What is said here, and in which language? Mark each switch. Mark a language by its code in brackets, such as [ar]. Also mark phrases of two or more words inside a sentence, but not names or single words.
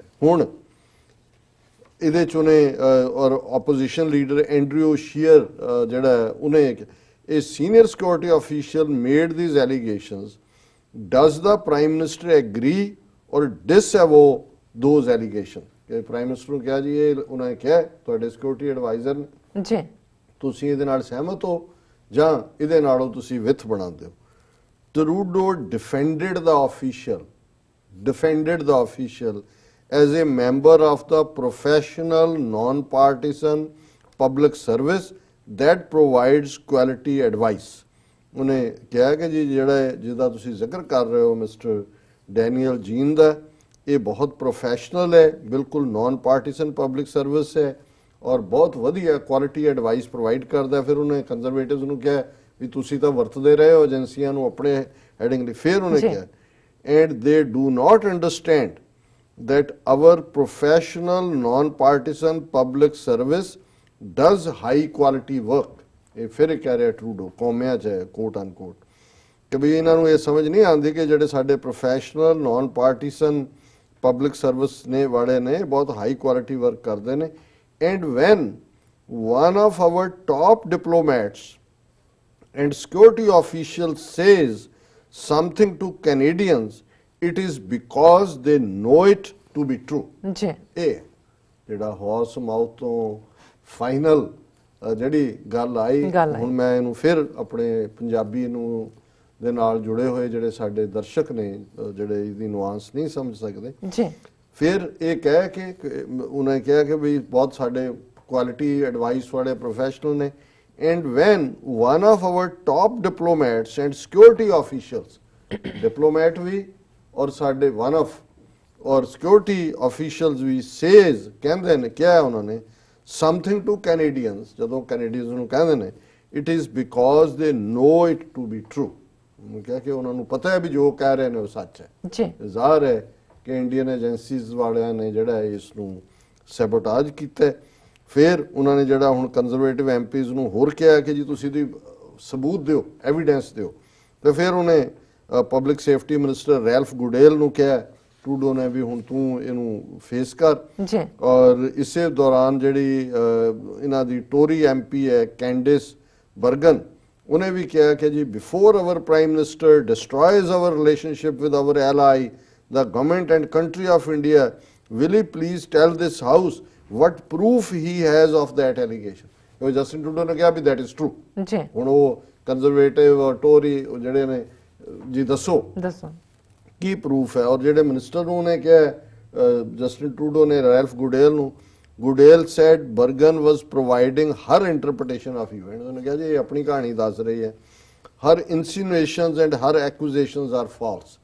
[pa] ਹੁਣ ਇਹਦੇ ਚ ਉਹਨੇ ਔਰ [en] opposition leader Andrew Scheer [pa] ਜਿਹੜਾ ਉਹਨੇ ਇਹ [en] senior security official made these allegations, does the prime minister agree or disavow those allegation. [pa] ਕਿ [en] prime minister [pa] ਨੂੰ ਕਿਹਾ ਜੀ ਇਹ ਉਹਨਾਂ ਨੇ ਕਿਹਾ ਤੁਹਾਡੇ [en] security advisor [pa] ਨੇ ਜੀ ਤੁਸੀਂ ਇਹਦੇ ਨਾਲ ਸਹਿਮਤ ਹੋ ਜਾਂ ਇਹਦੇ ਨਾਲੋਂ ਤੁਸੀਂ ਵਿਥ ਬਣਾਉਂਦੇ ਹੋ। [en] Trudeau defended the official as a member of the professional non-partisan public service that provides quality advice। [pa] ਉਹਨੇ ਕਿਹਾ ਕਿ ਜੀ ਜਿਹੜਾ ਜਿਹਦਾ ਤੁਸੀਂ ਜ਼ਿਕਰ ਕਰ ਰਹੇ ਹੋ ਮਿਸਟਰ ਡੈਨੀਅਲ ਜੀਨ ਦਾ, ਇਹ ਬਹੁਤ ਪ੍ਰੋਫੈਸ਼ਨਲ ਹੈ, ਬਿਲਕੁਲ [en] non partisan public service [pa] ਹੈ ਔਰ ਬਹੁਤ ਵਧੀਆ [en] quality advice provide [pa] ਕਰਦਾ। ਫਿਰ ਉਹਨੇ ਕੰਜ਼ਰਵੇਟਿਵਸ ਨੂੰ ਕਿਹਾ ਵੀ ਤੁਸੀਂ ਤਾਂ ਵਰਤਦੇ ਰਹੇ ਹੋ ਏਜੰਸੀਆਂ ਨੂੰ ਆਪਣੇ ਹੈਡਿੰਗ ਲਈ। ਫਿਰ ਉਹਨੇ ਕਿਹਾ [en] and they do not understand that our professional non-partisan public service does high quality work। [pa] ਇਹ ਫਿਰ ਕਹਿ ਰਿਹਾ ਟਰੂਡੋ ਕੌਮਿਆਂ ਚ ਹੈ [en] quote unquote [pa] ਕਿ ਵੀ ਇਹਨਾਂ ਨੂੰ ਇਹ ਸਮਝ ਨਹੀਂ ਆਉਂਦੀ ਕਿ ਜਿਹੜੇ ਸਾਡੇ [en] professional non partisan public service [pa] ਨੇ ਵਾਲੇ ਨੇ ਬਹੁਤ [en] high quality work [pa] ਕਰਦੇ ਨੇ। [en] And when one of our top diplomats and security officials says something to Canadians, it is because they know it to be true। [pa] ਜੀ ਇਹ ਜਿਹੜਾ [en] horse mouth [pa] ਤੋਂ ਫਾਈਨਲ ਜਿਹੜੀ ਗੱਲ ਆਈ, ਹੁਣ ਮੈਂ ਇਹਨੂੰ ਫਿਰ ਆਪਣੇ ਪੰਜਾਬੀ ਨੂੰ ਦੇ ਨਾਲ ਜੁੜੇ ਹੋਏ ਜਿਹੜੇ ਸਾਡੇ ਦਰਸ਼ਕ ਨੇ ਜਿਹੜੇ ਇਹਦੀ ਨੁਆਂਸ ਨਹੀਂ ਸਮਝ ਸਕਦੇ ਜੀ, ਫਿਰ ਇਹ ਕਹਿ ਕੇ ਉਹਨੇ ਕਿਹਾ ਕਿ ਵੀ ਬਹੁਤ ਸਾਡੇ [en] quality advice [pa] ਵਾਲੇ ਪ੍ਰੋਫੈਸ਼ਨਲ ਨੇ। [en] And when one of our top diplomats and security officials, diplomat [pa] ਵੀ ਔਰ ਸਾਡੇ [en] one of ਔਰ security officials ਵੀ says [pa] ਕਹਿੰਦੇ ਨੇ ਕਿਹਾ ਉਹਨਾਂ ਨੇ [en] something to Canadians, [pa] ਜਦੋਂ Canadians ਨੂੰ ਕਹਿੰਦੇ ਨੇ [en] it is because they know it to be true। [pa] ਕਿਹਾ ਕਿ ਉਹਨਾਂ ਨੂੰ ਪਤਾ ਹੈ ਵੀ ਜੋ ਕਹਿ ਰਹੇ ਨੇ ਉਹ ਸੱਚ ਹੈ ਜੀ। ਜ਼ਾਹਰ ਹੈ ਕਿ [en] Indian agencies [pa] ਵਾਲਿਆਂ ਨੇ ਜਿਹੜਾ ਇਸ ਨੂੰ ਸੈਬੋਟਾਜ ਕੀਤਾ। ਫਿਰ ਉਹਨਾਂ ਨੇ ਜਿਹੜਾ ਹੁਣ [en] Conservative MPs [pa] ਨੂੰ ਹੋਰ ਕਿਹਾ ਕਿ ਜੀ ਤੁਸੀਂ ਦੀ ਸਬੂਤ ਦਿਓ, ਐਵੀਡੈਂਸ ਦਿਓ। ਤੇ ਫਿਰ ਉਹਨੇ [en] public safety minister [pa] ਰੈਲਫ ਗੁਡੇਲ ਨੂੰ ਕਿਹਾ ਟਰੂਡੋ ਨੇ ਵੀ ਹੁਣ ਤੂੰ ਇਹਨੂੰ ਫੇਸ ਕਰ ਜੀ। ਔਰ ਇਸੇ ਦੌਰਾਨ ਜਿਹੜੀ ਇਹਨਾਂ ਦੀ [en] Tory MP [pa] ਹੈ ਕੈਂਡਿਸ ਬਰਗਨ, ਉਹਨੇ ਵੀ ਕਿਹਾ ਕਿ ਜੀ [en] before our prime minister destroys our relationship with our ally the government and country of India, will he please tell this house what proof he has of that allegation। [pa] ਉਹ ਜਸਟਿਨ ਟਰੂਡੋ ਨੇ ਕਿਹਾ ਵੀ [en] that is true। [pa] ਜੀ ਹੁਣ ਉਹ ਕੰਜ਼ਰਵੇਟਿਵ ਔਰ ਟੋਰੀ ਜਿਹੜੇ ਨੇ ਜੀ ਦੱਸੋ ਕੀ ਪ੍ਰੂਫ ਹੈ। ਔਰ ਜਿਹੜੇ ਮਿਨਿਸਟਰ ਨੂੰ ਉਹਨੇ ਕਿਹਾ ਜਸਟਿਨ ਟਰੂਡੋ ਨੇ ਰੈਲਫ ਗੁਡੇਲ ਨੂੰ, [en] Goodale said Bergen was providing her interpretation of event. [pa] ਉਹਨੇ ਕਿਹਾ ਜੀ ਇਹ ਆਪਣੀ ਕਹਾਣੀ ਦੱਸ ਰਹੀ ਹੈ, [en] her insinuations and her accusations are false.